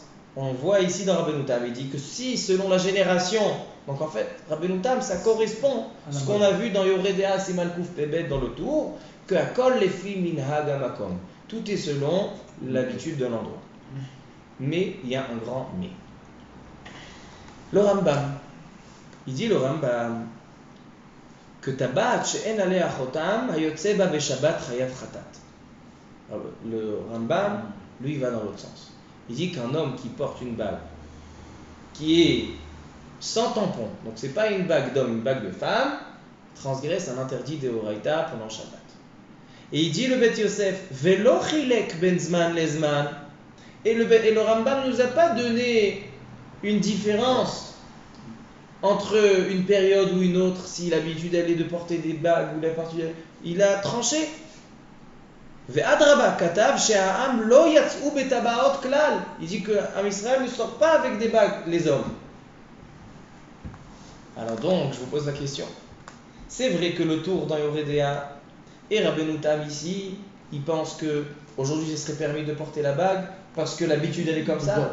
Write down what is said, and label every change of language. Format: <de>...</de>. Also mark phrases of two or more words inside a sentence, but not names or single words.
<fr>On voit ici dans Rabbeinu Tam, il dit que si, selon la génération, donc en fait, Rabbeinu Tam, ça correspond à ce qu'on a vu dans Yoredea Siman Kuf Pebet dans le tour, que</fr> <he>הכל לפי מנהג המקום.</he> <fr>Tout est selon l'habitude de l'endroit. Mais il y a un grand mais. Le Rambam, il dit le Rambam que</fr> <he>טבעת שאין עליה חותם היוצא בה בשבת חייב חטאת.</he> <fr>Le Rambam, lui, il va dans l'autre sens. Il dit qu'un homme qui porte une bague qui est sans tampon, donc c'est pas une bague d'homme, une bague de femme, transgresse un interdit de Horaïta pendant Shabbat. Et il dit le Bet Yosef,</fr> <he>ולא חילק בין זמן לזמן.</he> <fr>Et le Rambam ne nous a pas donné une différence entre une période ou une autre, si l'habitude elle est de porter des bagues ou la partie. Il a tranché.</fr> <he>ואדרבה כתב שהעם לא יצאו בטבעות כלל.</he> <fr>Il dit que Am Israël ne sort pas avec des bagues, les hommes. Alors donc, je vous pose la question. C'est vrai que le tour dans Yoredea et Rabbeinu Tam ici, il pense que aujourd'hui, ce serait permis de porter la bague parce que l'habitude elle est comme ça.</fr>